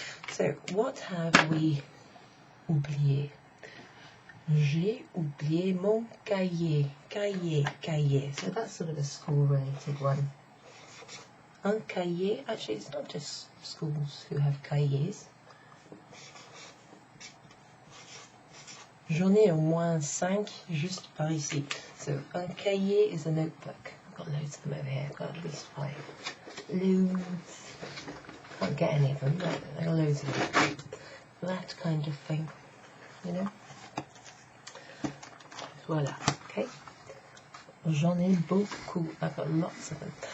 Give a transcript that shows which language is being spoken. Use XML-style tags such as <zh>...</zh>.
<en>So, what have we oublié?</en> <fr>J'ai oublié mon cahier. Cahier.</fr> <en>So that's sort of a school-related one.</en> <fr>Un cahier,</fr> <en>actually it's not just schools who have cahiers.</en> <fr>J'en ai au moins 5 juste par ici.</fr> <en>So, un cahier is a notebook. I've got loads of them over here. I've got at least 5. Loads. Can't get any of them, but there are loads of them. That kind of thing, you know. Voilà, okay.</en> <fr>J'en ai beaucoup.</fr> <en>I've got lots of them.</en>